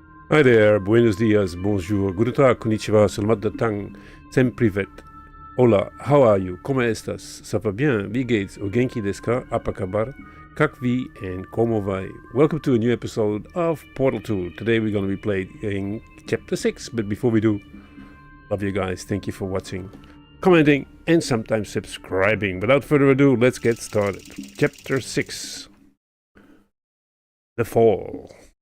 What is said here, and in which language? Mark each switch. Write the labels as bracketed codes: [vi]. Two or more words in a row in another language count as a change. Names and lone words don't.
[en] Hi there, [es] buenos dias, [en] bonjour, [de] guten tag, [en] konnichiwa, [id] selamat datang, [en] sem privet. Hola, how are you? [es] ¿Cómo estás? [fr] Ça va bien? [de] Wie geht's? [ja] お元気ですか? [id] Apa kabar? [ru] Как вы and [pt] como vai? [en] Welcome to a new episode of Portal 2. Today we're going to be playing Chapter 6, but before we do, love you guys, thank you for watching, commenting, and sometimes subscribing. Without further ado, let's get started. Chapter 6. The Fall.